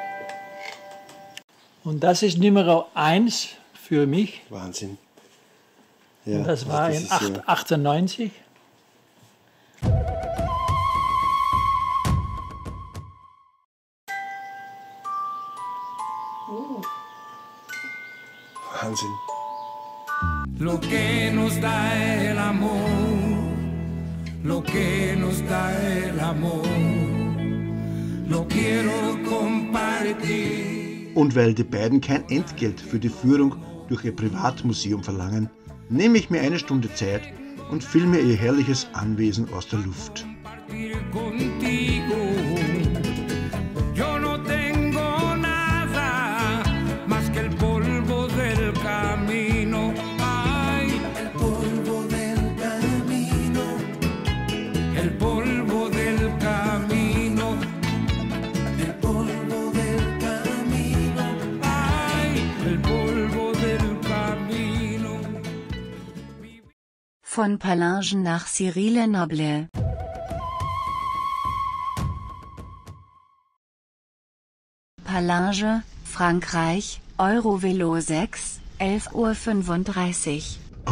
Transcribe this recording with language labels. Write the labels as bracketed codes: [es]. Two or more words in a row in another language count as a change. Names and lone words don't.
[de] und das ist Nummer 1 für mich. Wahnsinn. Ja, Und das war in ist ja 98. Wahnsinn. [es] Lo que nos da el amor, lo que nos da el amor, lo quiero compartir. [de] Und weil die beiden kein Entgelt für die Führung durch ihr Privatmuseum verlangen, nehme ich mir eine Stunde Zeit und filme ihr herrliches Anwesen aus der Luft. [es] Contigo, yo no tengo nada más que el polvo del camino. Ay, el polvo del camino, el polvo del camino, el polvo del camino. Ay, el polvo del camino. [de] Von Palangen nach Cyril Lenoble. Palange, Frankreich, Eurovelo 6, 11:35 Uhr.